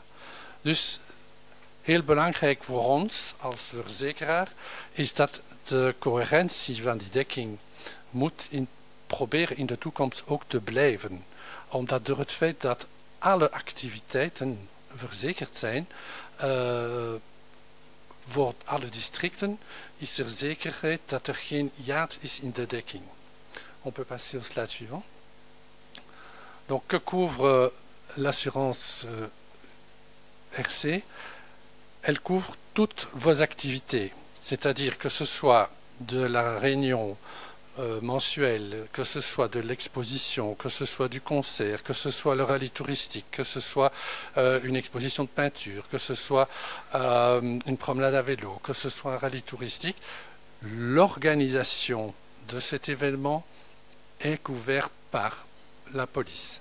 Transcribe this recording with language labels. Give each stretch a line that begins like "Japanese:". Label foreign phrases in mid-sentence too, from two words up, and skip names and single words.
Dutch: Dus heel belangrijk voor ons als verzekeraar is dat de coherentie van die dekking moet proberen in de toekomst ook te blijven. Omdat door het feit dat alle activiteiten verzekerd zijn, voor alle districten is er zekerheid dat er geen hiaat is in de dekking.
French: On peut passer au slide suivant. Donc, que couvre l'assurance RC? Elle couvre toutes vos activités, c'est-à-dire que ce soit de la réunion mensuelle, que ce soit de l'exposition, que ce soit du concert, que ce soit le rallye touristique, que ce soit une exposition de peinture, que ce soit une promenade à vélo, que ce soit un rallye touristique, l'organisation de cet événement est couverte par la police.